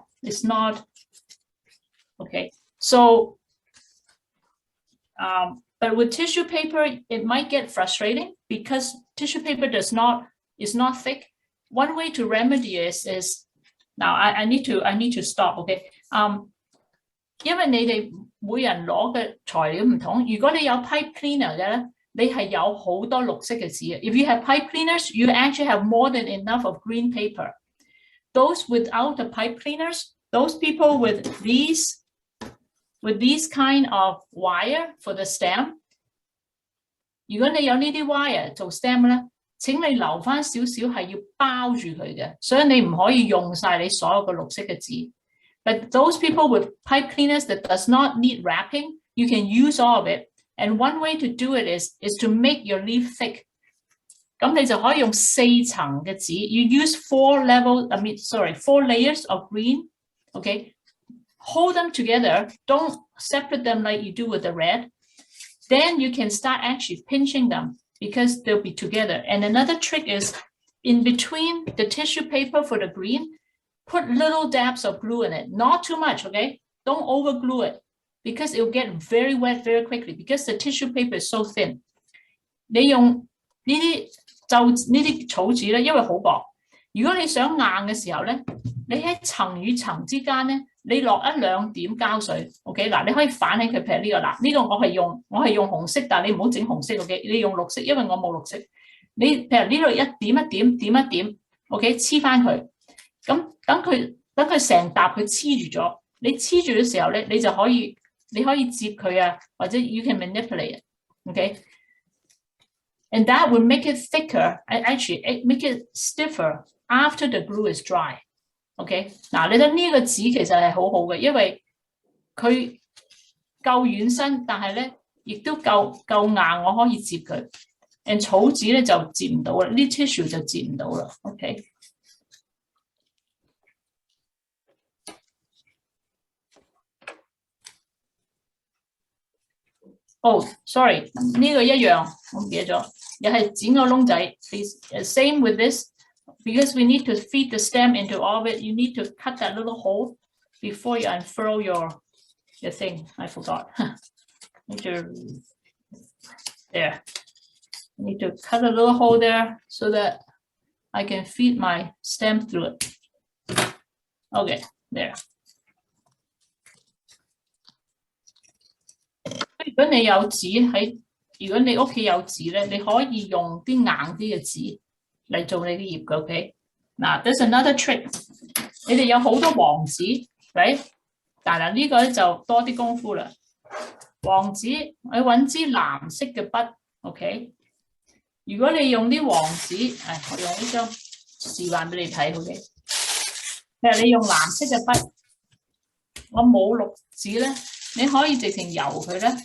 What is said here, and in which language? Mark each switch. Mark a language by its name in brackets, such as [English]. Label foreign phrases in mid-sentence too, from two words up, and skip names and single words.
[English] It's not, okay. So, but with tissue paper, it might get frustrating because tissue paper is not thick. One way to remedy is now I need to stop. [Cantonese] Okay. 因為你哋每人攞嘅材料唔同，如果你有 [English] pipe cleaner [Cantonese] 嘅咧，你係有好多綠色嘅紙嘅。 [English] If you have pipe cleaners, you actually have more than enough of green paper. Those without the pipe cleaners, those people with these kind of wire for the stem, [Cantonese] 如果你有呢啲 wire 做 stem 咧，請你留翻少少係要包住佢嘅，所以你唔可以用晒你所有嘅綠色嘅紙。 [English] But those people with pipe cleaners that does not need wrapping, you can use all of it. And one way to do it is to make your leaf thick. [Cantonese] 咁你就可以用4層嘅紙。 [English] You use 4 layers of green. Okay, hold them together. Don't separate them like you do with the red. Then you can start actually pinching them because they'll be together. And another trick is in between the tissue paper for the green, put little dabs of glue in it. Not too much, okay? Don't over glue it because it will get very wet very quickly because the tissue paper is so thin. [Cantonese] 你用呢啲草紙咧，因為好薄。如果你想硬嘅時候咧，你喺層與層之間咧，你落1、2點膠水 ，OK 嗱，你可以反起佢，譬如呢個嗱，呢個我係用紅色，但係你唔好整紅色 ，OK， 你用綠色，因為我冇綠色。你譬如呢度一點 ，OK， 黐翻佢，咁等佢成沓佢黐住咗，你黐住嘅時候咧，你可以摺佢啊，或者 [English] you can manipulate it， [Cantonese] OK。 [English] And that will make it thicker, actually make it stiffer after the glue is dry. [Cantonese] OK， 嗱，你睇呢個紙其實係好好嘅，因為佢夠軟身，但係咧亦都夠硬，我可以摺佢。And 草紙咧就摺唔到啦，呢 tissue 就摺唔到啦。OK。 [English] Oh, sorry， [Cantonese] 呢個一樣，我唔記得咗，又係剪個窿仔。 [English] Please, same with this, because we need to feed the stem into all of it. [Cantonese] You need to cut that little hole before you unfurl your thing. I forgot. There. I need to cut a little hole there so that I can feed my stem through it. Okay, there. 如果你有紙如果你屋企有紙咧，你可以用啲硬啲嘅紙嚟做你啲葉嘅 ，OK？ [English] 嗱 ，there's another trick。 [Cantonese] 你哋有好多黃紙，right？但係呢個咧就多啲功夫啦。黃紙，你揾支藍色嘅筆 ，OK？如果你用啲黃紙，我用呢張示範俾你睇 ，OK？譬如你用藍色嘅筆，我冇綠紙咧，你可以直情油佢咧。